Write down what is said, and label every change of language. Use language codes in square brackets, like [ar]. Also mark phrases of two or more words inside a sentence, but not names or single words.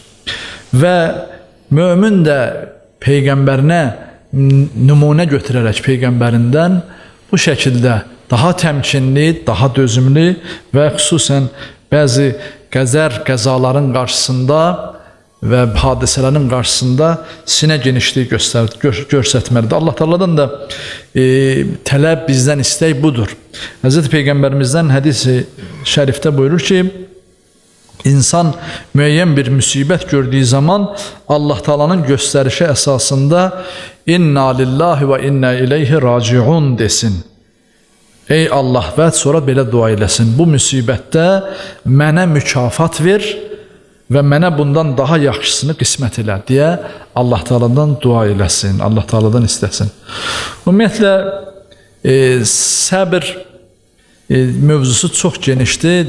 [az] Və mömin də Peyğəmbərinə nümunə götürərək Peyğəmbərindən bu şəkildə daha təmkinli, daha dözümlü və xüsusən bəzi qəzaların qarşısında və hadisələrin qarşısında sinə genişliyi göstərməlidir. Allah Teala'dan da tələb, bizdən istək budur. Həzrəti Peyğəmbərimizdən hədis-i şərifdə buyurur ki, insan müəyyən bir müsibət gördüyü zaman Allah Teala'nın göstərişi əsasında [ar] إنا لله وإنا إليه راجعون [az] desin. Ey Allah və sonra belə dua eləsin. Bu müsibətdə mənə mükafat ver və mənə bundan daha yaxşısını qismət elə deyə Allah Taala'dan dua eləsin, Allah Taala'dan istəsin. Ümumiyyətlə səbr mövzusu çox genişdir.